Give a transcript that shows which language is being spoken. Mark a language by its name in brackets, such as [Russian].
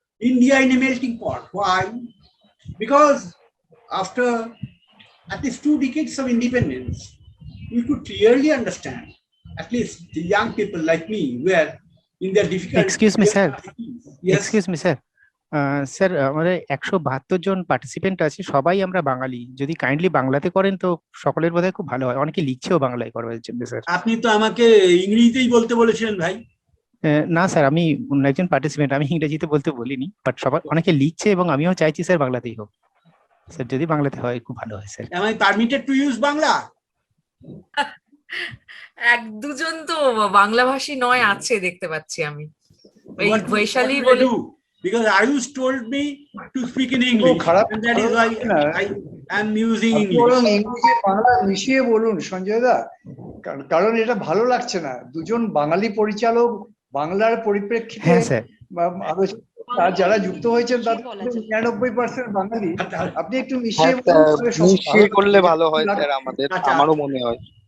[English] India in a melting pot. Why? Because after at least 2 decades of independence, we could clearly understand, at least the young people like me, were in their difficult. Excuse me, sir. Yes. Excuse me, sir. [Bangla] Sir আমাদের 172 জন participant আছে, সবাই আমরা বাঙালি। যদি kindly বাংলাতে করেন তো সকলের বোধহয় খুব ভালো হয়। অনেকে লিখছেও বাংলায় করবার জন্য স্যার। আপনি তো আমাকে ইংরেজিতেই বলতে বলেছিলেন ভাই। না স্যার, আমি অন্য একজন পার্টিসিপেন্ট, আমি ইংরেজিতে বলতে বলিনি, বাট সবার অনেকে লিখছে এবং আমিও চাইছি স্যার বাংলাতেই হোক। স্যার যদি বাংলাতে হয় খুব ভালো হয় sir. [English] Am I permitted to use Bangla? [Bangla] এক দুজন তো বাংলাভাষী নয় আছে দেখতে পাচ্ছি আমি। বৈশালী বলে, [English] because Ayush told me to speak in English, and that is why I am using English. [Bangla] ইংরেজি বাংলা মিশিয়ে বলুন সঞ্জয় দা, কারণ এটা ভালো লাগছে না। দুজন বাঙালি পরিচালক বাংলার পরিপ্রেক্ষিতে, হ্যাঁ স্যার, যারা যুক্ত হয়েছেন তাদের 99% বাঙালি। আপনি একটু মিশিয়ে করলে ভালো হয় স্যার, আমারও মনে হয়।